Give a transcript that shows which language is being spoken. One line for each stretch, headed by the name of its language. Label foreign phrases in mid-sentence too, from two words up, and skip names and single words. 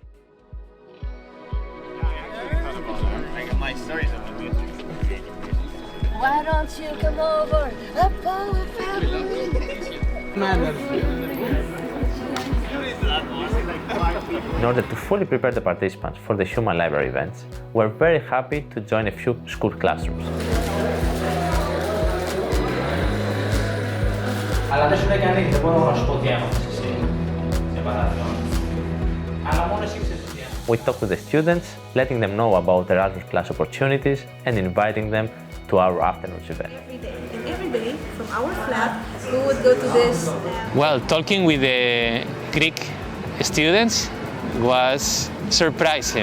English: Why don't you come over? In order to fully prepare the participants for the human library events, we're very happy to join a few school classrooms.
Greek: Αλλά δεν σου λέει κανείς, δεν μπορώ να σου πω τι έμαθες εσύ, για παράδειγμα. Αλλά μόνο εσύ ξέρεις τι έμαθες.
English: We talk to the students, letting them know about Erasmus Plus opportunities and inviting them to our afternoon's event. Every day from our flat, we would go to this. Well, talking with the Greek students was surprising.